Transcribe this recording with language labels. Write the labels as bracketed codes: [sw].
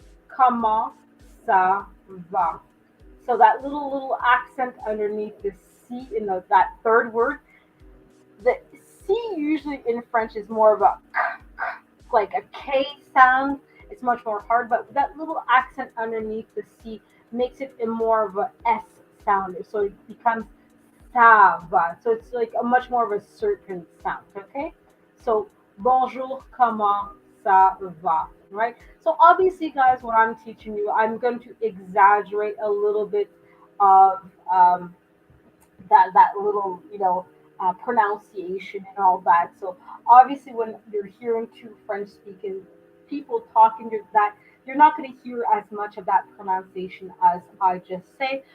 [fr] Comment ça va? [en] So that little accent underneath the C in that third word, the C usually in French is more of a like a K sound. It's much more hard, but that little accent underneath the C makes it in more of a S sound. So it becomes [fr] ça va. [en] So it's like a much more of a certain sound. Okay. [fr] So bonjour, comment ça va? [en] Right. So obviously, guys, what I'm teaching you, I'm going to exaggerate a little bit of that little pronunciation and all that. So obviously, when you're hearing two French speaking people talking to that, you're not going to hear as much of that pronunciation as I just say.